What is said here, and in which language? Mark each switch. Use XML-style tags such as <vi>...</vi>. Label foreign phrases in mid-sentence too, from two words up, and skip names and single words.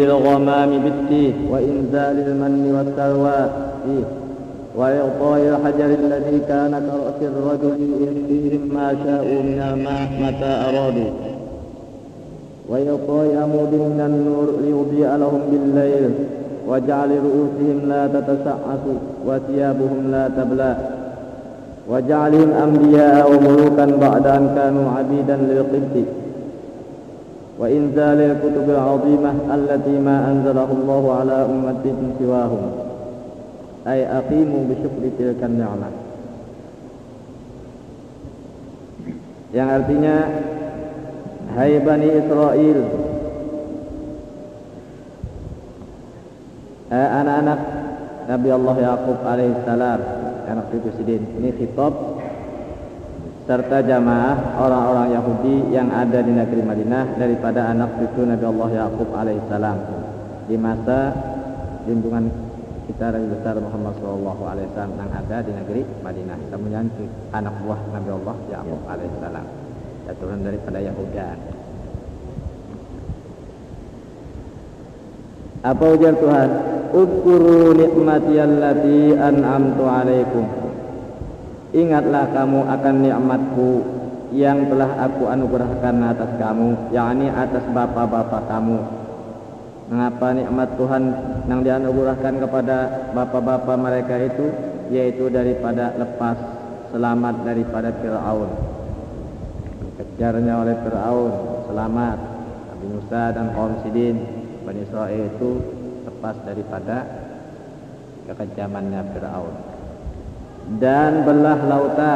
<ar>الغمام بالتيه وإنزال المن والسلوى فيه وإعطاء الحجر الذي كان كرأس الرجل يكفيهم ما شاءوا من الماء متى أرادوا وإعطاء عمود من النور ليضيء لهم بالليل وجعل رؤوسهم لا تتسعس وثيابهم لا تبلى وجعلهم أنبياء وملوكا بعد أن كانوا عبيدا للقبط وإنزال الكتب العظيمة التي ما أنزله الله على أمة سواهم، أي أقيموا بشكر تلك النعمة.</ar> <bjn>Yang artinya, hai Bani Israel, anak-anak Nabi Allah Yaqub alaihissalam, anak cucu Sidin. Ini khitab serta jamaah orang-orang Yahudi yang ada di negeri Madinah daripada anak cucu Nabi Allah Yaqub alaihissalam di masa junjungan kita Nabi besar Muhammad</bjn> <ar>صلى الله عليه وسلم</ar> <bjn>yang ada di negeri Madinah. Kemudian anak buah Nabi Allah Yaqub alaihissalam, turun daripada Yahudan. Apa ujar Tuhan?</bjn> <ar>اذكروا نعمتي التي أنعمت عليكم.</ar> <bjn>Ingatlah kamu akan nikmatku yang telah aku anugerahkan atas kamu, yakni atas bapak-bapak kamu. Mengapa nikmat Tuhan yang dianugerahkan kepada bapak-bapak mereka itu, yaitu daripada lepas selamat daripada Fir'aun, dikejarnya oleh Fir'aun, selamat Nabi Musa dan kaum Sidin Bani Israel itu lepas daripada kekejamannya Fir'aun dan belah lautan.</bjn>